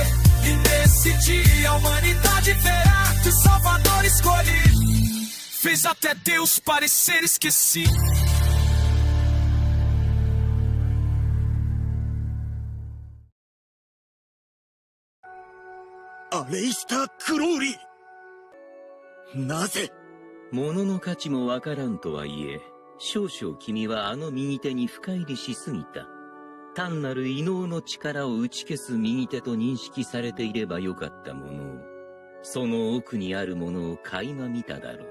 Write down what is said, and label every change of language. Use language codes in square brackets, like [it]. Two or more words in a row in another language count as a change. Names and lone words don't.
[pt] E nesse dia a humanidade verá que o Salvador escolhido fez até Deus parecer esquecido. Aleister Crowley! [ja] なぜ？物の価値もわからんとはいえ、少々君はあの右手に深入りしすぎた。単なる異能の力を打ち消す右手と認識されていればよかったものを、その奥にあるものを垣間見ただろう。